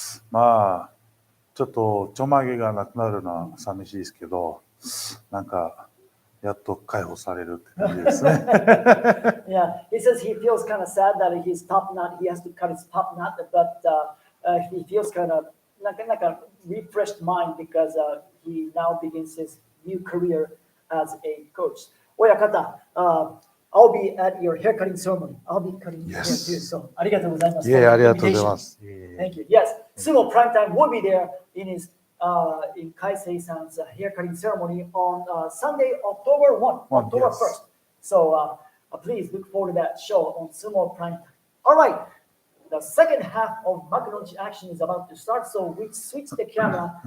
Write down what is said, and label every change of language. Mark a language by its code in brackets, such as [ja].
[ja] まあちょっとちょまげがなくなるのは寂しいですけど、なんかやっと解放されるって感じですね。 [en] Yeah, he says he feels kind of sad that his top knot, he has to cut his top knot, but he feels kind of like a refreshed mind because he now begins his new career as a coach. Oyakata, I'll be at your haircutting ceremony. I'll be cutting your hair too. [ja] So, ありがとうございます。ありがとうございます。 [en] Thank you. Yes, Sumo Prime Time will be there in his in Kaisei-san's haircutting ceremony on Sunday, October 1st. So please look forward to that show on Sumo Prime Time. All right, the second half of Makuuchi action is about to start, so we switch the camera.